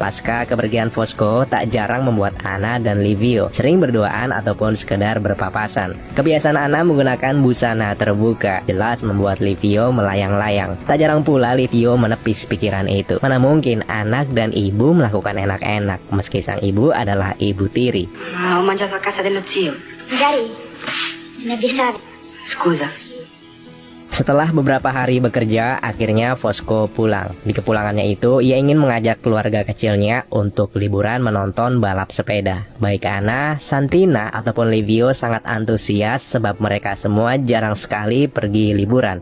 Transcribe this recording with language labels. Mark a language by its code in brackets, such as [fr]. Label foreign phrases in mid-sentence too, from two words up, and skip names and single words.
[id] Pasca kepergian Fosco, tak jarang membuat Anna dan Livio sering berduaan ataupun sekedar berpapasan. Kebiasaan Anna menggunakan busana terbuka, jelas membuat Livio melayang-layang. Tak jarang pula Livio menepis pikiran itu. Mana mungkin anak dan ibu melakukan enak-enak, meski sang ibu adalah ibu tiri. [it] Ho mangiato a casa dello zio. Magari mi avvisare. Scusa. [id] Setelah beberapa hari bekerja, akhirnya Fosco pulang. Di kepulangannya itu, ia ingin mengajak keluarga kecilnya untuk liburan menonton balap sepeda. Baik Anna, Santina, ataupun Livio sangat antusias sebab mereka semua jarang sekali pergi liburan.